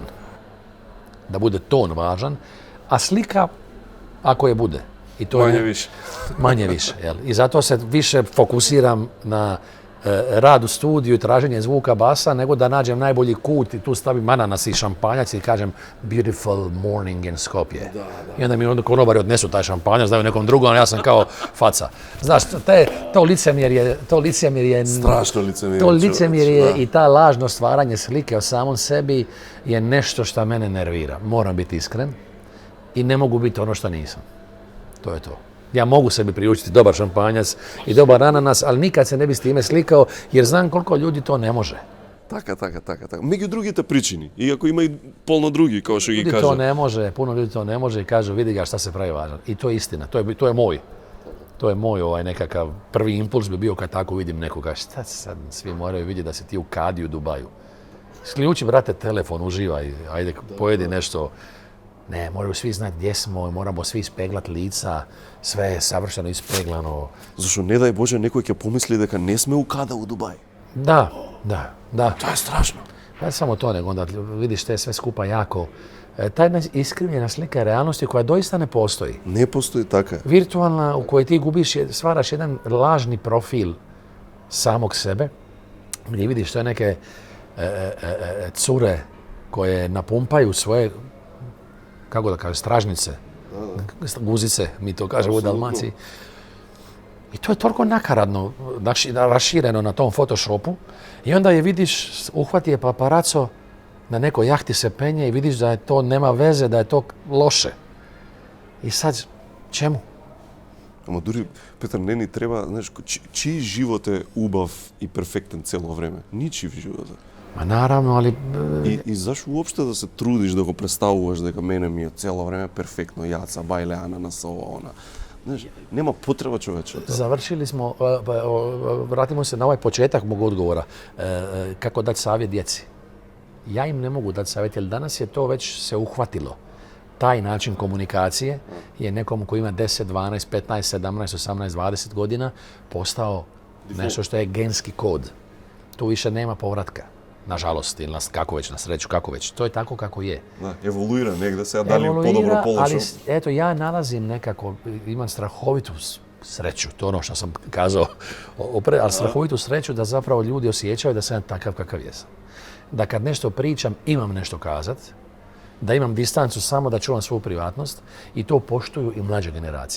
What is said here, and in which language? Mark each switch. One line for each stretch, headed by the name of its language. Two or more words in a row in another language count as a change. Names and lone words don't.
Croatian: Da bude ton važan, a slika ako je bude. I to manje više. I zato se više fokusiram na rad u studiju i traženje zvuka basa, nego da nađem najbolji kut i tu stavim ananas i šampanjac i kažem
English: beautiful morning in Skopje.
Croatian: I onda mi konobari odnesu taj šampanjac, daju nekom drugom, a ja sam kao faca. Znaš, to licemjerje strašno licemjerje. To licemjerje i ta lažno stvaranje slike o samom sebi je nešto što mene nervira. Moram biti iskren i ne mogu biti ono što nisam. To je to. Ja mogu sebi priučiti dobar šampanjac i dobar ananas, ali nikad se ne bi s time slikao, jer znam koliko ljudi to ne može.
Macedonian: Така. Меѓу другите причини, иако има и полно други, како што ги
Croatian: Ljudi
Macedonian: кажа.
Croatian: to ne može, puno ljudi to ne može i kažu vidi ga šta se pravi važan. I to je istina, to je moj. To je moj nekakav prvi impuls bi bio kad tako vidim nekoga. Šta sad svi moraju vidjeti da si ti u kadi u Dubaju. Isključi, brate, telefon, uživaj, ajde, pojedi nešto. Ne, moraju svi znati gdje smo, moramo svi ispeglat lica, sve je savršeno ispeglano.
Macedonian: Зашто не дај Боже некој ќе помисли дека не сме у када у Дубај.
Croatian: Da.
Macedonian: Тоа е страшно.
Croatian: Ne samo to, nego onda vidiš te sve skupa jako. Ta jedna iskrivljena slika realnosti koja doista ne postoji.
Macedonian: Не постои така.
Croatian: Virtualna u kojoj ti gubiš, stvaraš jedan lažni profil samog sebe, gdje vidiš to neke cure koje napumpaju svoje, kako da kažem, stražnice, guzice, mi to kažemo u Dalmaciji. I to je toliko nakaradno, rašireno na tom Photoshopu i onda je vidiš, uhvati je paparaco, na nekoj jahti se penje i vidiš da je to nema veze, da je to loše. I sad, čemu?
Macedonian: Ама дури, Петар, не ни треба, знаеш, чиј живот е убав и перфектен цело време? Ничив живот.
Croatian: Ma naravno, ali...
Macedonian: И зашо уопште да се трудиш да го представуваш дека мене ми е цело време перфектно, јаца, бајле, ананас, ова, она. Знаеш, нема потреба човече.
Croatian: Završili smo, vratimo se na ovaj početak mog odgovora. Kako dati savjet djeci? Ja im ne mogu dati savjet, jer danas je to već se uhvatilo. Taj način komunikacije je nekom koji ima 10, 12, 15, 17, 18, 20 godina postao nešto što je genski kod. Tu više nema povratka. Nažalost, ili kako već, na sreću, kako već. To je tako kako je.
Serbian: Da, evoluira negde,
Macedonian: сега дали по-добро, по-лошо.
Croatian: Ali eto, ja nalazim nekako, imam strahovitu sreću, to ono što sam kazao, ali strahovitu sreću da zapravo ljudi osjećaju da sam takav kakav jesam. Da kad nešto pričam, imam nešto kazat, da imam distancu samo da čuvam svoju privatnost i to poštuju i mlađe generacije.